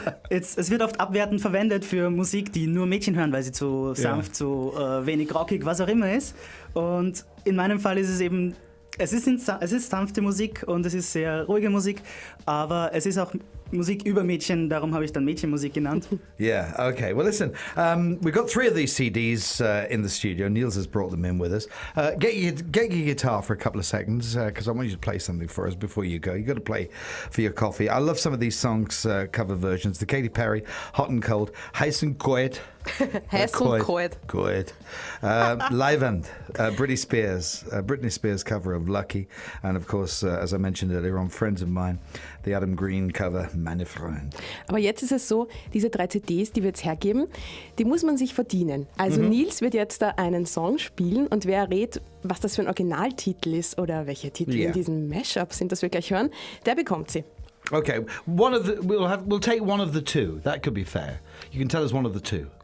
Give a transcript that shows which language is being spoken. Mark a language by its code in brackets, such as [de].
[de] Es wird oft abwertend verwendet für Musik, die nur Mädchen hören, weil sie zu sanft, zu wenig rockig, was auch immer ist. Und in meinem Fall ist es eben, es ist sanfte Musik und es ist sehr ruhige Musik, aber es ist auch Musik über Mädchen, darum habe ich dann Mädchenmusik genannt. [en] Yeah, okay. Well, listen, we've got 3 of these CDs in the studio. Niels has brought them in with us. Get your guitar for a couple of seconds, because I want you to play something for us before you go. You've got to play for your coffee. I love some of these songs, cover versions. The Katy Perry, Hot and Cold, Heiß und Kalt. [de] Heiß und Kalt. [en] Good. L.E.N.A, Britney Spears cover of Lucky. And of course, as I mentioned earlier on, friends of mine, the Adam Green cover, Meine Freund. [de] Aber jetzt ist es so, diese 3 CDs, die wir jetzt hergeben, die muss man sich verdienen. Also Nils wird jetzt da einen Song spielen und wer errät, was das für ein Originaltitel ist oder welche Titel in diesem Mashup sind, das wir gleich hören, der bekommt sie. [en] Okay, we'll take one of the 2. That could be fair. You can tell us one of the 2.